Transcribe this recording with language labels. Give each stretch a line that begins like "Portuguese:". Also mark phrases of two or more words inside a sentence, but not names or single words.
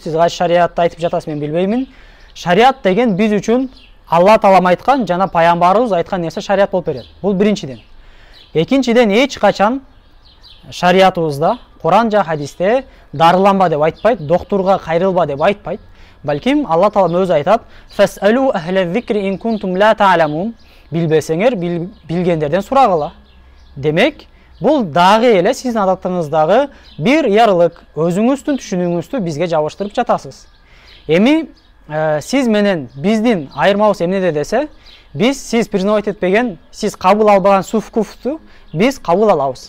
Kyrgyz: Сиз кайсы шариатты айтып жатасыз, мен билбеймин. Шарият деген биз үчүн Алла Таалам айткан жана пайгамбарыбыз айткан нерсе шарият болуп берет. Бул биринчиден. Экинчиден, эч качан шариятыбызда, Куран жана хадисте дарыланба деп айтпайт, доктурга кайрылба деп айтпайт. Балким Алла Таалам өзү айтат:
Arabic: "فاسألوا أهل الذكر إن كنتم لا تعلمون."
Kyrgyz: Билбесеңер, билгендерден сурагыла. Демек, бул дагы эле сиздин адатыңыздагы бир ярлык, өзүңүздүн түшүнүгүңүздү бизге жабыштырып жатасыз. Эми сиз менен биздин айырмабыз эмнеде десе, сиз признавать этпеген, сиз кабыл албаган суфкуфту биз кабыл алабыз.